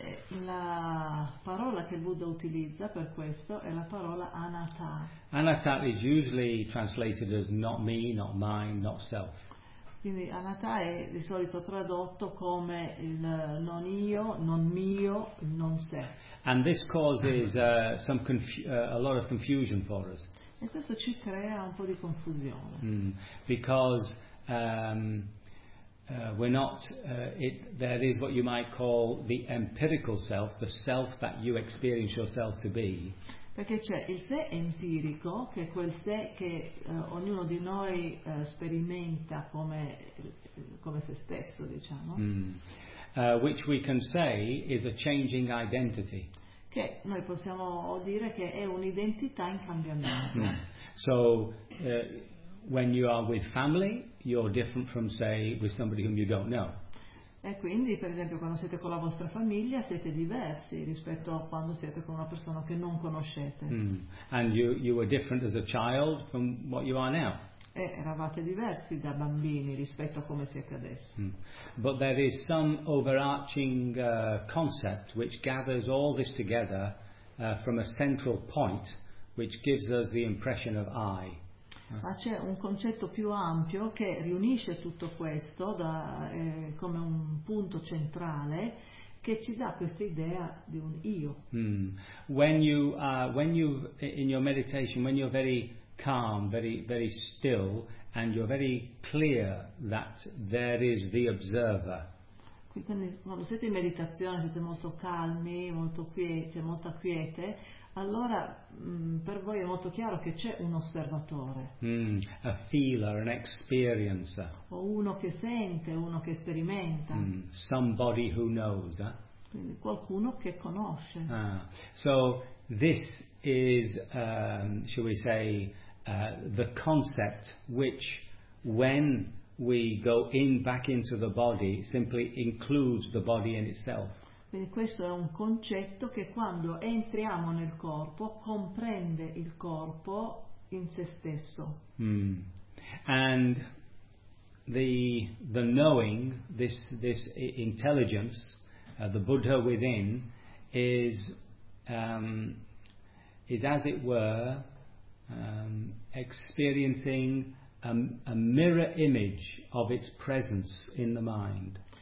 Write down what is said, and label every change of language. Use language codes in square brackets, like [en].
[it] La parola che il Buddha utilizza per questo è la parola anatta. [en] Anatta is usually translated as not me, not mine, not self. [it] Quindi anatta è di solito tradotto come il non io, non mio, non sé. [en] And this causes a lot of confusion for us. [it] E questo ci crea un po' di confusione. Mm. [en] Because we're not it there is what you might call the empirical self, the self that you experience yourself to be. [it] Perché c'è il sé empirico, che è quel sé che ognuno di noi sperimenta come se stesso, diciamo. Mm. [en] Which we can say is a changing identity. [it] Che noi possiamo dire che è un'identità in cambiamento. Mm. [en] So, when you are with family, you're different from, say, with somebody whom you don't know. [it] E quindi, per esempio, quando siete con la vostra famiglia siete diversi rispetto a quando siete con una persona che non conoscete. Mm. [en] And you were different as a child from what you are now. [it] E eravate diversi da bambini rispetto a come siete adesso. Mm. [en] But there is some overarching concept which gathers all this together from a central point which gives us the impression of I. [it] Ma c'è un concetto più ampio che riunisce tutto questo come un punto centrale che ci dà questa idea di un io. Mm. [en] When you in your meditation, when you're very calm, very very still, and you're very clear that there is the observer. [it] Quindi quando siete in meditazione, siete molto calmi, molto quieti, molto quiete, allora per voi è molto chiaro che c'è un osservatore. [en] Mm, a feeler, an experiencer. [it] O uno che sente, uno che sperimenta. [en] Mm, somebody who knows. [it] Quindi qualcuno che conosce. Ah. [en] So this is, shall we say, the concept which, when we go in back into the body, simply includes the body in itself. [it] Quindi questo è un concetto che quando entriamo nel corpo comprende il corpo in se stesso. Mm. [en] And the knowing, this intelligence, the Buddha within, is as it were experiencing a mirror image of its presence in the mind.